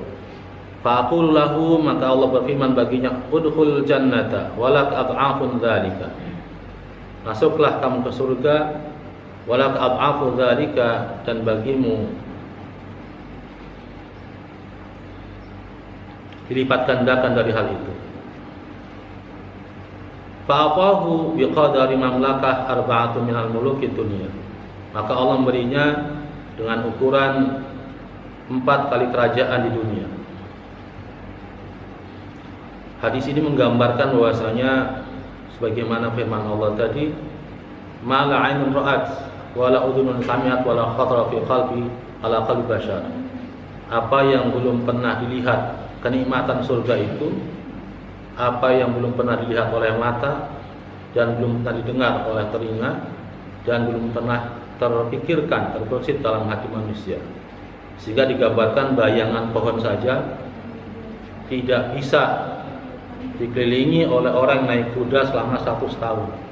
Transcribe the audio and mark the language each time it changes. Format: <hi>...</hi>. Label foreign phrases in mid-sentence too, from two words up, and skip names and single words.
<ar>فيقول له,</ar> <id>maka Allah berfirman baginya,</id> <ar>ادخل الجنة ولك أضعاف ذلك,</ar> <id>masuklah kamu ke surga,</id> <ar>ولك أضعاف ذلك,</ar> <id>dan bagimu dilipat gandakan dari hal itu.</id> <ar>فأعطاه بقدر مملكة أربعة من الملوك الدنيا.</ar> <id>Maka Allah memberinya dengan ukuran 4 kali kerajaan di dunia. Hadis ini menggambarkan bahwasanya sebagaimana firman Allah tadi,</id> <ar>ما لا عين رأت ولا أذن سمعت ولا خطر في قلب على قلب بشر.</ar> <id>Apa yang belum pernah dilihat kenikmatan surga itu, apa yang belum pernah dilihat oleh mata dan belum pernah didengar oleh telinga dan belum pernah terpikirkan, terbersit dalam hati manusia. Sehingga digambarkan bayangan pohon saja tidak bisa dikelilingi oleh orang naik kuda selama 100 tahun.</id>